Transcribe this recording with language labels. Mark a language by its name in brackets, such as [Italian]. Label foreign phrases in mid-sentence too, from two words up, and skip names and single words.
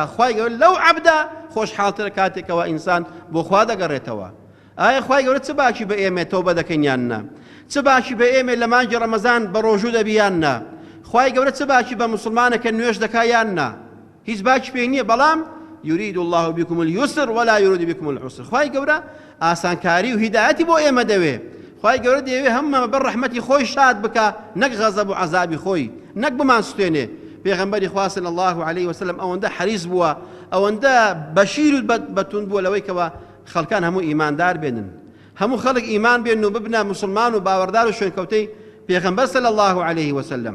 [Central Kurdish] خوای گەورە لەو عەبدە خۆشحاڵترە کاتێکەوە ئینسان بۆ خوا دەگەڕێتەوە. ئایا خوای گەورە چ باشی بە ئێمە تەوبە دەکەین یان نا؟ چ باشی بە ئێمە لە مانگی ڕەمەزان بە ڕۆژوو دەبی یان نا؟ خوای گەورە چ باشی بە موسڵمانەکە نوێژ دەکا یان نا؟ هیچ باکی پێی نییە، بەڵام [Arabic] يريد الله بكم اليسر ولا يريد بكم العسر. [Central Kurdish] خوای گەورە ئاسانکاری و هیدایەتی بۆ ئێمە دەوێ. خوای گەورە دەیەوێ هەممە بەر ڕەحمەتی خۆی شاد بکە، نەک غەزەب و عەزابی خۆی، نەک بمانستوێنێ. پێغەمبەری خوا [Arabic] صلی الله عليه وسلم [Central Kurdish] ئەوەندە حەریص بووە، ئەوەندە بەشیر و بەتون بووە لەوەی کەوە خەڵکان هەموو ئیماندار بێنن، هەموو خەڵک ئیمان بێن و ببنە مسلمان و باوەڕدار و شوێنکەوتەی پێغەمبەر [Arabic] صلی الله عليه وسلم.